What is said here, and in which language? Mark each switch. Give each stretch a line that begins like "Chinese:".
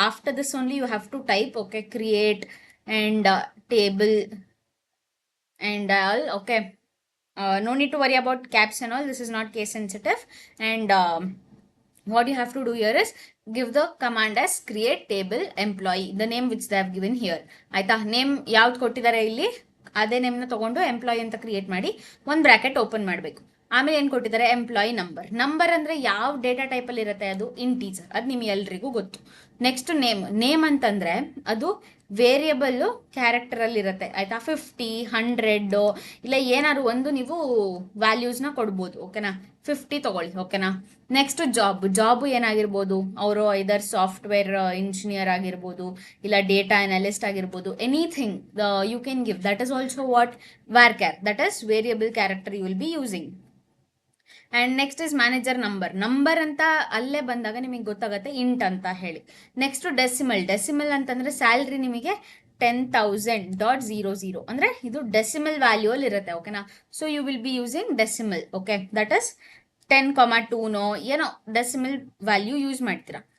English: After this only you have to type. Okay, create and table and all. Okay, no need to worry about caps and all. This is not case sensitive. And what you have to do here is give the command as create table employee, the name which they have given here.
Kannada: ಆಯ್ತಾ, name ಯಾವ್ದು ಕೊಟ್ಟಿದ್ದಾರೆ ಇಲ್ಲಿ, ಅದೇ ನೇಮ್ನ ತಗೊಂಡು employee ಅಂತ create ಮಾಡಿ ಒಂದು bracket open ಮಾಡಬೇಕು. ಆಮೇಲೆ ಏನು ಕೊಟ್ಟಿದ್ದಾರೆ, ಎಂಪ್ಲಾಯಿ ನಂಬರ್ ಅಂದರೆ ಯಾವ ಡೇಟಾ ಟೈಪಲ್ಲಿ ಇರುತ್ತೆ, ಅದು ಇಂಟೀಜರ್, ಅದು ನಿಮ್ಗೆ ಎಲ್ರಿಗೂ ಗೊತ್ತು. ನೆಕ್ಸ್ಟ್ ನೇಮ್ ಅಂತಂದರೆ ಅದು ವೇರಿಯಬಲ್ಲು ಕ್ಯಾರೆಕ್ಟರಲ್ಲಿ ಇರುತ್ತೆ. ಆಯಿತಾ, 50 100 ಇಲ್ಲ ಏನಾದ್ರು ಒಂದು ನೀವು ವ್ಯಾಲ್ಯೂಸ್ನ ಕೊಡ್ಬೋದು. ಓಕೆನಾ, 50 ತಗೊಳ್ಳಿ. ಓಕೆನಾ, ನೆಕ್ಸ್ಟ್ ಜಾಬ್ ಏನಾಗಿರ್ಬೋದು, ಅವರು ಐದರ್ ಸಾಫ್ಟ್ವೇರ್ ಇಂಜಿನಿಯರ್ ಆಗಿರ್ಬೋದು, ಇಲ್ಲ ಡೇಟಾ ಅನಾಲಿಸ್ಟ್ ಆಗಿರ್ಬೋದು,
English: Anything you can give. That is also what varchar, that is variable character you will be using. And next is manager number
Kannada: ಅಂತ ಅಲ್ಲೇ ಬಂದಾಗ ನಿಮಗೆ ಗೊತ್ತಾಗುತ್ತೆ ಇಂಟ್ ಅಂತ ಹೇಳಿ. ನೆಕ್ಸ್ಟ್ ಡೆಸಿಮಲ್ ಅಂತಂದರೆ ಸ್ಯಾಲ್ರಿ ನಿಮಗೆ 10,000.00 ಅಂದರೆ ಇದು ಡೆಸಿಮಲ್ ವ್ಯಾಲ್ಯೂ ಅಲ್ಲಿ ಇರುತ್ತೆ.
English: ಓಕೆನಾ, so you will be using decimal. Okay, that is 10,2
Kannada: ಏನೋ ಡೆಸಿಮಲ್ ವ್ಯಾಲ್ಯೂ ಯೂಸ್ ಮಾಡ್ತೀರಾ.